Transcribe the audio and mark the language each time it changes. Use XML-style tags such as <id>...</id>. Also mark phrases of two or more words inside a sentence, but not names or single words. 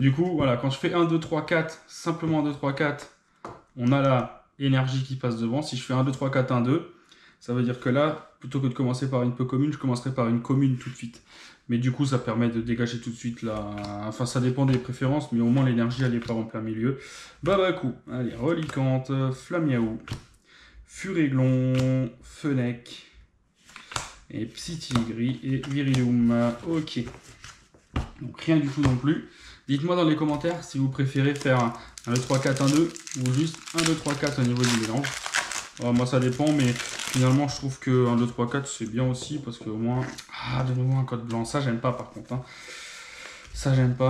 <fr>Du coup, voilà, quand je fais 1, 2, 3, 4, simplement 1, 2, 3, 4, on a la énergie qui passe devant. Si je fais 1, 2, 3, 4, 1, 2, ça veut dire que là, plutôt que de commencer par une peu commune, je commencerai par une commune tout de suite. Mais du coup, ça permet de dégager tout de suite la... Enfin, ça dépend des préférences, mais au moins l'énergie, elle n'est pas en plein milieu. Babaku, allez, Reliquante, Flamiaou, Furéglon, Fennec, et Psy-Tigri et Virilum. Ok. Donc rien du tout non plus. Dites-moi dans les commentaires si vous préférez faire un 2, 3, 4, 1, 2 ou juste 1, 2, 3, 4 au niveau du mélange. Alors, moi ça dépend, mais finalement je trouve que 1, 2, 3, 4 c'est bien aussi parce qu'au moins... Ah, de nouveau un code blanc. Ça j'aime pas par contre. Hein. Ça j'aime pas.</fr>